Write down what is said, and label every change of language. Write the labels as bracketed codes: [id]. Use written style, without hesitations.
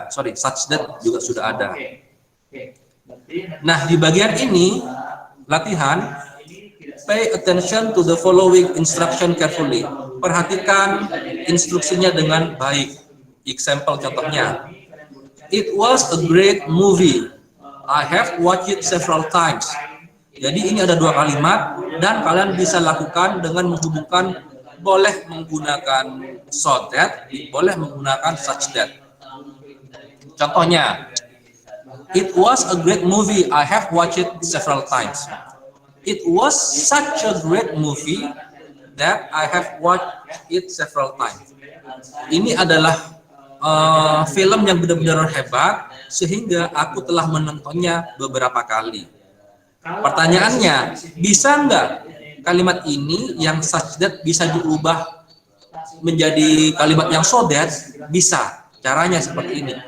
[en] Such that [id] juga sudah ada. Nah, di bagian ini latihan, [en] pay attention to the following instruction carefully. [id] Perhatikan instruksinya dengan baik. [en] Example contohnya. It was a great movie. I have watched it several times. [id] Jadi ini ada 2 kalimat dan kalian bisa lakukan dengan menghubungkan, boleh menggunakan so that, boleh menggunakan such that. [en] Contohnya, it was a great movie. I have watched it several times. It was such a great movie that I have watched it several times. [id] Ini adalah film yang benar-benar hebat sehingga aku telah menontonnya beberapa kali. Pertanyaannya, bisa nggak kalimat ini yang such that bisa diubah menjadi kalimat yang so that? Bisa. Caranya seperti ini.